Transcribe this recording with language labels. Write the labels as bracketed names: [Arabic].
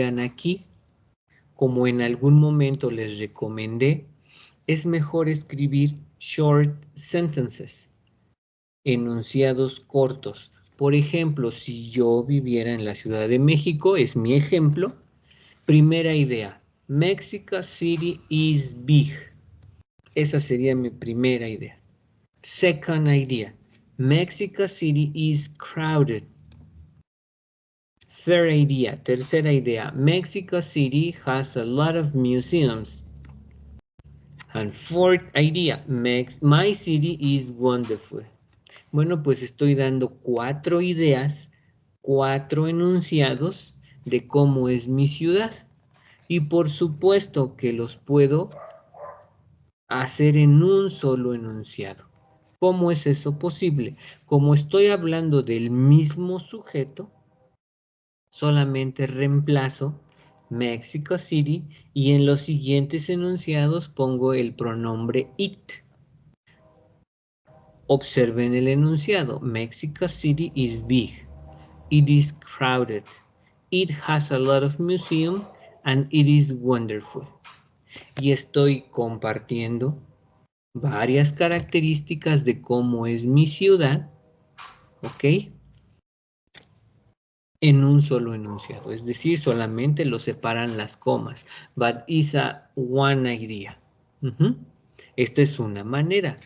[Spanish] Vean aquí, como en algún momento les recomendé, es mejor escribir [English] short sentences, [Spanish] enunciados cortos. Por ejemplo, si yo viviera en la Ciudad de México, es mi ejemplo. Primera idea, [English] Mexico City is big. Esa sería mi primera idea. Second idea, Mexico City is crowded. Third idea, [Spanish] tercera idea, [English] Mexico City has a lot of museums. And fourth idea, my city is wonderful. [Spanish] Bueno, pues estoy dando 4 ideas, 4 enunciados de cómo es mi ciudad. Y por supuesto que los puedo hacer en un solo enunciado. ¿Cómo es eso posible? Como estoy hablando del mismo sujeto, solamente reemplazo Mexico City y en los siguientes enunciados pongo el pronombre it. Observen el enunciado. [English] Mexico City is big. It is crowded. It has a lot of museums and it is wonderful. [Spanish] Y estoy compartiendo varias características de cómo es mi ciudad, ¿ok? En un solo enunciado, es decir, solamente lo separan las comas. [English] But is a one idea. [Spanish] Esta es una manera.